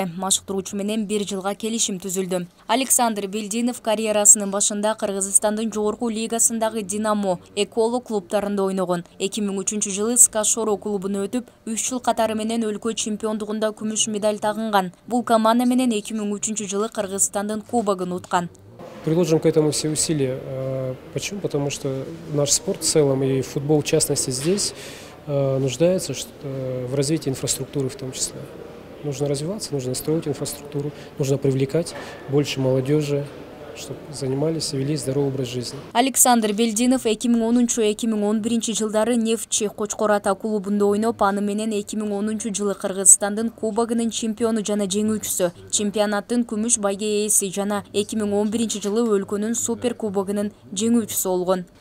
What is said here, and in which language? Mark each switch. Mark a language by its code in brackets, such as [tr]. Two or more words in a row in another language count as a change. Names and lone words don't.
[ky] Машыктыруучу менен 1 жылга келишим түзүлдү. Александр Белдинов карьерасынын башында Кыргызстандын жогорку лигасындагы Динамо, Эколо клубтарында ойногон. 2003 жылы Скашоро клубуна өтүп, 3 жыл катары менен өлкө чемпиондугунда күмүш медаль тагынган. Бул команда менен 2003 жылы Кыргызстандын кубогун уткан. [ru] Приложим к этому все усилия. Почему? Потому что наш спорт в целом и футбол в частности здесь нуждается в развитии инфраструктуры в том числе. Нужно развиваться, нужно строить инфраструктуру, нужно привлекать больше молодежи, чтобы занимались и вели здоровый образ жизни. [ky] Александр Белдинов 2010-2011 жылдары Нефтчи Кочкор ата клубунда ойноп, аны менен 2010 жылы Кыргызстандын кубогунун чемпиону жана жеңүүчүсү, чемпионаттын күмүш байге ээси жана 2011 жылы өлкөнүн супер кубогунун жеңүүчүсү болгон.